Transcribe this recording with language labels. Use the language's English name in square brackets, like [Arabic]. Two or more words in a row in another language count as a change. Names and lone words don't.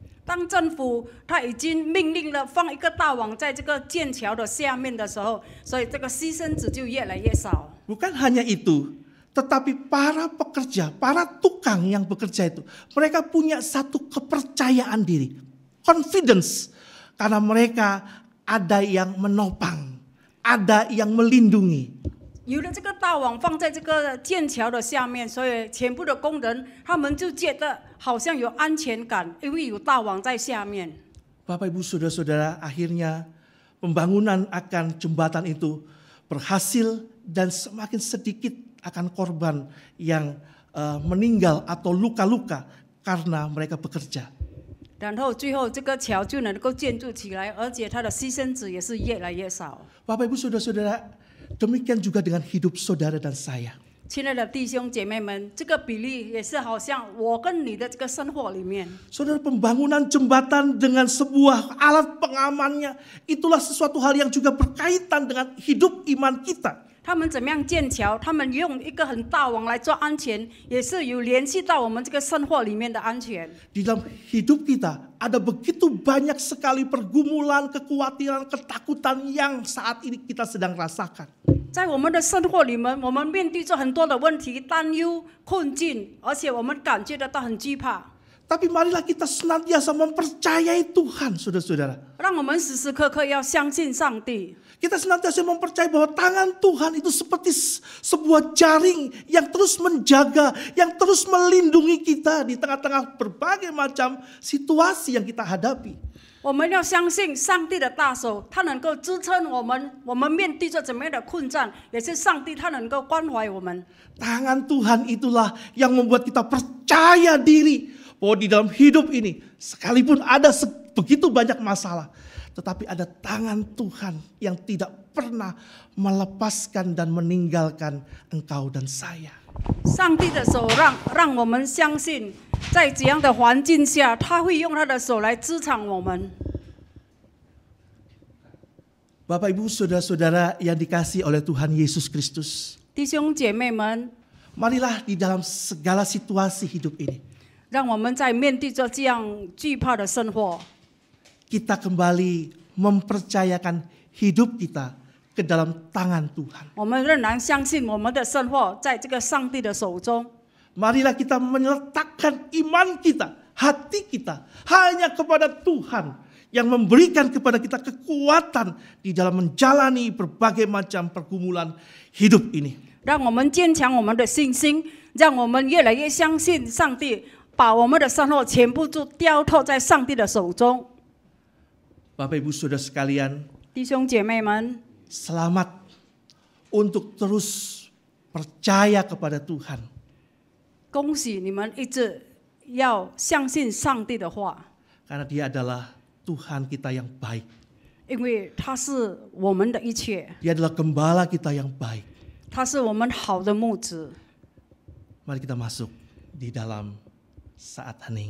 [Chinese] 当政府他已经命令了放一个大网在这个剑桥的下面的时候，所以这个牺牲者就越来越少。 [Indonesian] Bukan hanya itu, tetapi para pekerja, para tukang yang bekerja itu, mereka punya satu kepercayaan diri, confidence, karena mereka ada yang menopang, ada yang melindungi. [Chinese] 有了这个大网放在这个剑桥的下面，所以全部的工人他们就觉得好像有安全感，因为有大网在下面。 [Indonesian] Bapak Ibu Saudara-saudara, akhirnya pembangunan akan jembatan itu berhasil dan semakin sedikit akan korban yang meninggal atau luka-luka karena mereka bekerja. [Chinese] 然后最后这个桥就能够建筑起来，而且它的牺牲者也是越来越少。 [Indonesian] Bapak Ibu Saudara-saudara, demikian juga dengan hidup saudara dan saya. [Chinese] 亲爱的弟兄姐妹们，这个比例也是好像我跟你的这个生活里面。 [Indonesian] Saudara, pembangunan jembatan dengan sebuah alat pengamannya, itulah sesuatu hal yang juga berkaitan dengan hidup iman kita. [Chinese] 他们怎么样建桥？他们用一个很大网来做安全，也是有联系到我们这个生活里面的安全。 [Indonesian] Di dalam hidup kita ada begitu banyak sekali pergumulan, kekhawatiran, ketakutan yang saat ini kita sedang rasakan. [Chinese] 在我们的生活里面，我们面对着很多的问题、担忧、困境，而且我们感觉得到很惧怕。 [Indonesian] Tapi marilah kita senantiasa mempercayai Tuhan, saudara-saudara. [Chinese] 让我们时时刻刻要相信上帝。 [Indonesian] Kita senantiasa mempercayai bahwa tangan Tuhan itu seperti sebuah jaring yang terus menjaga, yang terus melindungi kita di tengah-tengah berbagai macam situasi yang kita hadapi. [Chinese] 我们要相信上帝的大手，他能够支撑我们。我们面对着怎么样的困战，也是上帝他能够关怀我们。 [Indonesian] Tangan Tuhan itulah yang membuat kita percaya diri bahwa di dalam hidup ini sekalipun ada begitu banyak masalah, tetapi ada tangan Tuhan yang tidak pernah melepaskan dan meninggalkan engkau dan saya. [Chinese] 上帝的手让我们相信，在怎样的环境下，他会用他的手来支撑我们。 [Indonesian] Bapak Ibu Saudara-saudara yang dikasihi oleh Tuhan Yesus Kristus, [Chinese] 弟兄姐妹们， [Indonesian] marilah di dalam segala situasi hidup ini [Chinese] 让我们在面对着这样惧怕的生活， [Indonesian] kita kembali mempercayakan hidup kita ke dalam tangan Tuhan. [Chinese] 我们仍然相信我们的生活在这个上帝的手中。 [Indonesian] Marilah kita meletakkan iman kita, hati kita hanya kepada Tuhan yang memberikan kepada kita kekuatan di dalam menjalani berbagai macam pergumulan hidup ini. [Chinese] 让我们坚强我们的信心，让我们越来越相信上帝，把我们的生活全部都交托在上帝的手中。 [Indonesian] Bapak Ibu Saudara sekalian, [Chinese] 弟兄姐妹们， [Indonesian] selamat untuk terus percaya kepada Tuhan. [Chinese] 恭喜你们一直要相信上帝的话， [Indonesian] Karena Dia adalah Tuhan kita yang baik. [Chinese] 因为他是我们的一切， [Indonesian] Dia adalah gembala kita yang baik. [Chinese] 他是我们好的牧子。 [Indonesian] Mari kita masuk di dalam saat hening.